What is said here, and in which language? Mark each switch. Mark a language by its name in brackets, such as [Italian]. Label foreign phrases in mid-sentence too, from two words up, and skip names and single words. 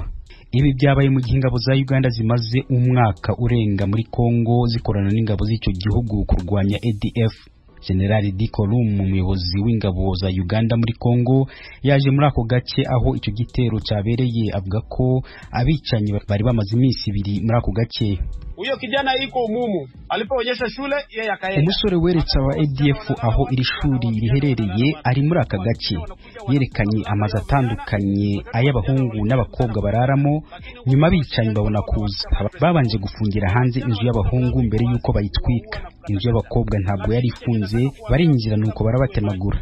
[Kinyarwanda] Ibi byabaye mu gihe ingabo za Uganda zimaze umwaka urenga muri Kongo zikorana n'ingabo z'icyo gihugu kurwanya ADF. General Dikolum, umuyobozi w'ingabo za Uganda muri Kongo, yaje muri ako gace aho icyo gitero cyabereye, avuga ko abicanyi bari bamaze iminsi 2 muri ako gace. [Swahili] Uyo kijana iko umumu alipoonyesha shule yeye akaenda. [Kinyarwanda] Umusore weretsa wa ADF aho iri shuri riherereye ari muri aka gace, yerekanye amazu atandukanye ay'abahungu n'abakobwa bararamo. Nyuma abicanyi babona kuza, babanje gufungira hanze inzu y'abahungu mbere yuko bayitwika. Inzu y'abakobwa ntabwo yari ifunze, barinjira nuko barabatemagura.